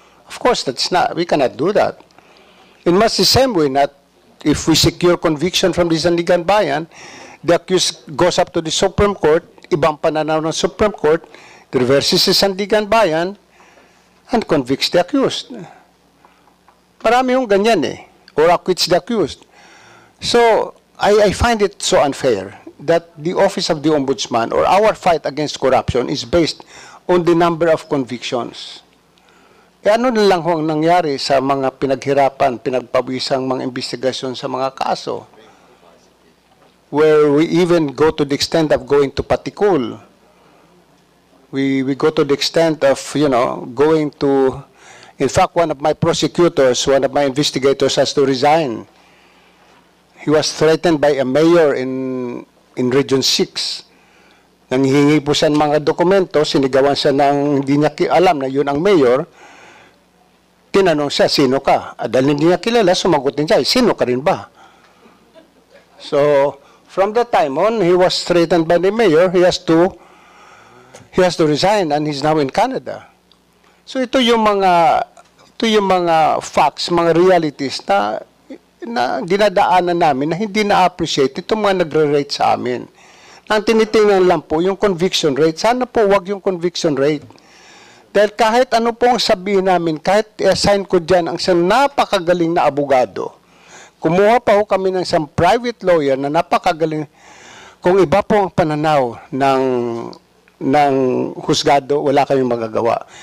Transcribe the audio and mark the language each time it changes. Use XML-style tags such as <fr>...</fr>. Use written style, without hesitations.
<en>Of course, we cannot do that. In much the same way, not if we secure conviction from the Sandigan Bayan, the accused goes up to the Supreme Court,</en> <tl>ibang pananaw ng</tl> <en>Supreme Court, reverses the Sandigan Bayan, and convicts the accused.</en> <tl>Marami yung ganyan eh,</tl> <en>or acquits the accused. So, I find it so unfair that the office of the Ombudsman or our fight against corruption is based on the number of convictions.</en> <tl>E ano na lang ho ang nangyari sa mga pinaghirapan, pinagpawisang mga investigasyon sa mga kaso,</tl> <en>where we even go to the extent of going to Patikul. We go to the extent of, going to, in fact, one of my prosecutors, one of my investigators has to resign. He was threatened by a mayor in Region 6.</en> <tl>Nanghihingi po siya ng mga dokumento, sinigawan siya ng hindi niya alam na yun ang mayor. Tinanong siya, sino ka? Dahil hindi niya kilala, sumagot din siya, sino ka rin ba?</tl> <en>So, from that time on, he was threatened by the mayor. He has to resign and he's now in Canada.</en> <tl>So ito yung mga facts, mga realities na dinadaanan namin na hindi na-appreciate itong mga nagre-rate sa amin. Ang tinitingnan lang po yung conviction rate. Sana po wag yung conviction rate. Dahil kahit ano pong sabihin namin, kahit i-assign ko dyan ang isang napakagaling na abogado, kumuha pa ho kami ng isang private lawyer na napakagaling, kung iba po ang pananaw ng husgado, wala kaming magagawa.</tl>